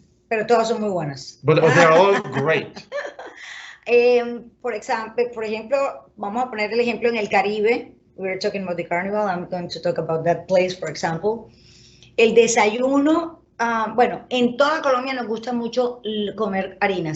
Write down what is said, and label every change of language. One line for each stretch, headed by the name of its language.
Spanish: Pero todas son muy buenas.
English: But they're all great.
Spanish: Por ejemplo, vamos a poner el ejemplo en el Caribe.
English: We're talking about the carnival. I'm going to talk about that place, for example.
Spanish: El desayuno, bueno, en toda Colombia nos gusta mucho comer harina.